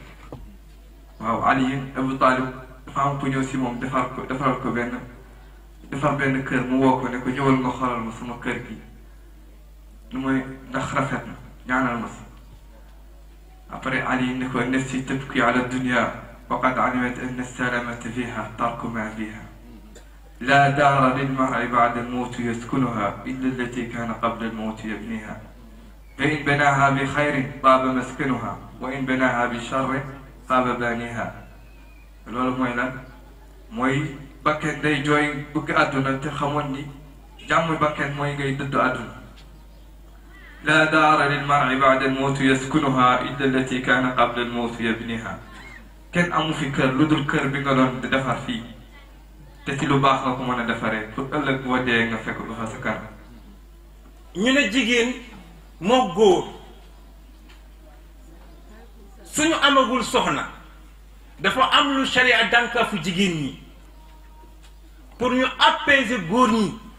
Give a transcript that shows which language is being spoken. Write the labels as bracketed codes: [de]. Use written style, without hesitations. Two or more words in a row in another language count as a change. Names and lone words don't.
[wo] waaw Ali Abu Talib dafa am ku ñëw ci moom defaral ko benn kër mu woo ko ne ko ñëwal nga xoolal ma sama kër gi lu mooy ndax rafet na ñaanal ma ci après Ali ne ko nafsi [ar] تبكي على الدنيا وقد علمت أن السلامة فيها ترك ما فيها لا دار للمرء بعد الموت يسكنها إلا التي كان قبل الموت يبنيها فإن بناها بخير طاب مسكنها وإن بناها بشر طاب بانيها [wo] loolu mooy lan mooy bakken day jooy bëgg àdduna te xamoon ni jàmm bakken mooy ngay dëddu àdduna [ar] لا دار للمرء بعد الموت يسكنها إلا التي كان قبل الموت يبنيها [wo] kenn amu fi kër lu dul kër bi nga doon defar fii te ci lu baax nga ko mën a defaree pour ëllëg boo dee nga fekk ko fa sa kanam. ñu ne jigéen moo góor suñu amagul soxna dafa am lu sharia dànkaafu jigéen ñi pour ñu apaiser góor ñi